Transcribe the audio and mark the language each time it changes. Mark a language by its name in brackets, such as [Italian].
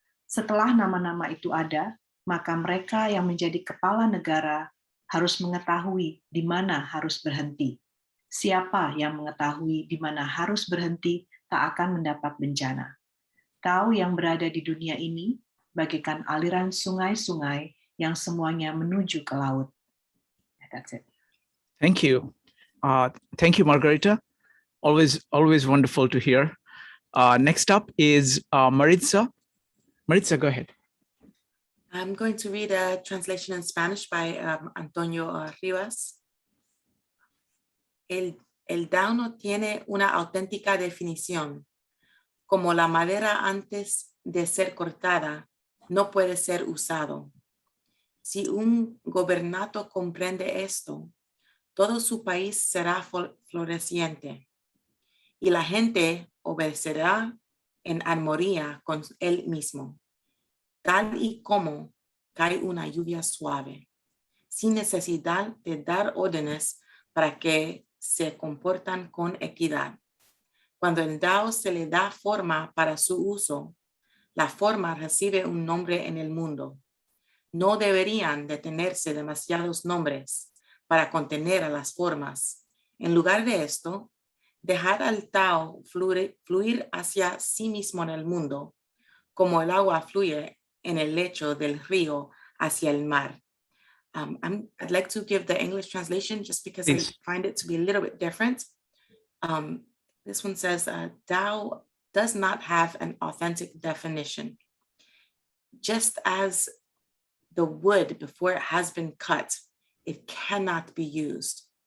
[Indonesian] Setelah nama-nama itu ada, maka mereka yang menjadi kepala negara harus mengetahui di mana harus berhenti. Siapa yang mengetahui di mana harus berhenti tak akan mendapat bencana. Tao yang berada di dunia ini bagaikan aliran sungai-sungai yang semuanya menuju ke laut. [English] That's it. Thank you. Thank you, Margarita. Always wonderful to hear. Next up is Maritza. Maritza, go ahead. I'm going to read a translation in Spanish by Antonio Rivas. [Spanish] El Tao no tiene una auténtica definición. Como la madera antes de ser cortada, no puede ser usado. Si un gobernante comprende esto, todo su país será floreciente y la gente obedecerá en armonía con él mismo, tal y como cae una lluvia suave, sin necesidad de dar órdenes para que se comportan con equidad. Cuando el Tao se le da forma para su uso, la forma recibe un nombre en el mundo. No deberían de tenerse demasiados nombres para contener a las formas. En lugar de esto, dejar al Tao fluir hacia sí mismo en el mundo, como el agua fluye en el lecho del río hacia el mar. [English] I'd like to give the English translation just because I find it to be a little bit different. This one says, Tao does not have an authentic definition. Just as the wood before it has been cut, it cannot be used.